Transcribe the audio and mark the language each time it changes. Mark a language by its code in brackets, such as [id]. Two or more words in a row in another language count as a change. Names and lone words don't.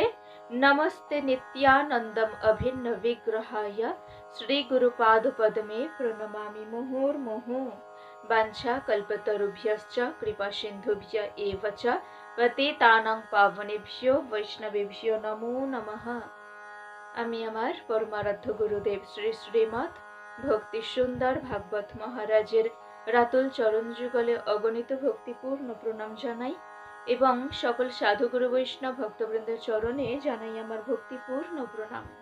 [sa] नमस्ते नित्यानन्दम् अभिन्न विग्रहाय श्रीगुरुपादपद्मे प्रणमामि मुहुर्मुहुः। वाञ्छाकल्पतरुभ्यश्च कृपासिन्धुभ्य एव च पतितानां पावनेभ्यो वैष्णवेभ्यो नमो नमः। [bn] আমি আমার পরমারাধ্য গুরুদেব শ্রী শ্রীমৎ ভক্তি সুন্দর ভাগবত মহারাজের রাতুল চরণ যুগলে অগণিত ভক্তিপূর্ণ প্রণাম জানাই এবং সকল সাধুগুরু বৈষ্ণব ভক্তবৃন্দের চরণে জানাই আমার ভক্তিপূর্ণ প্রণাম।